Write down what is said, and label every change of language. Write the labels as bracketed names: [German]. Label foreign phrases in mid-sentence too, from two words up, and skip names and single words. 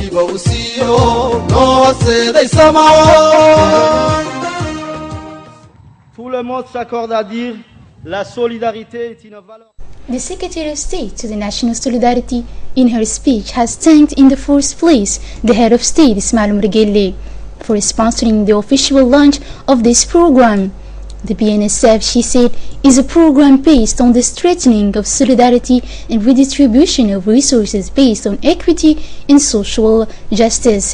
[Somali] uu siiyo noo horseeday samao. [French] Tout le monde s'accorde à dire la solidarité est une valeur. [English] The Secretary of State to the National Solidarity, in her speech, has thanked in the first place the Head of State, Ismail Omar Guelleh, for sponsoring the official launch of this program. The BNSF, she said, is a program based on the strengthening of solidarity and redistribution of resources based on equity and social justice.